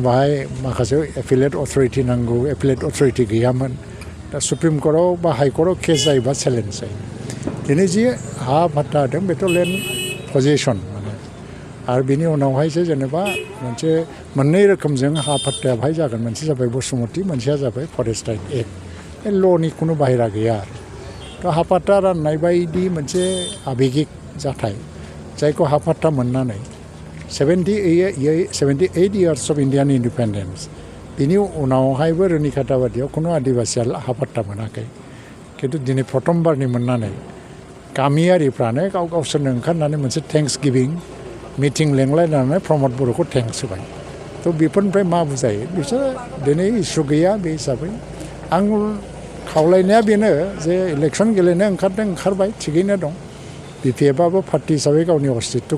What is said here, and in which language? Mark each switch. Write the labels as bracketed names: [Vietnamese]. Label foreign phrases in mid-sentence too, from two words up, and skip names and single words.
[Bodo] बाहाय माखासे [English] appellate authority [Bodo] नांगौ [English] appellate authority [Bodo] गैयामोन दा सुप्रिम कर्टआव बा हाइकर्टआव केस जायोबा चेलेन्ज जायो दिनै जि हा फाट्टा होदों बेथ' [English] land possession [Bodo] माने आरो बिनि उनावहायसो जेनेबा मोनसे मोननै रोखोमजों हा फाट्टाया बाहाय जागोन मोनसे जाबाय बसुमति मोनसेया जाबाय [English] forest right act [Bodo] बे ल'नि खुनु बाहेरा गैया आरो थ' हा फाट्टा राननाय बायदि मोनसे आबेगिक जाथाय जायखौ हा फाट्टा मोननानै [English] 78 years of Indian independence [Bodo] बिनि उनावहायबो रुनिकाटा बादियाव खुनु आदिबासिया हा फाट्टा मोनाखै किन्तु दिनै प्रथमबारनि मोननानै गामियारिफ्रानो गावसोरनो ओंखारनानै मोनसे [English] thanks giving meeting [Bodo] लेंलायनानै प्रमद बर'खौ थेंक्स होबाय थ' बेफोरनिफ्राय मा बुजायो बिसोर दिनै इसु गैया बे हिसाबै आं खावलायनाया बेनो जे इलेक्सन गेलेनो ओंखारबाय थिगैनो दं बिपिएफआबो पार्टि हिसाबै गावनि अस्तित्वखौ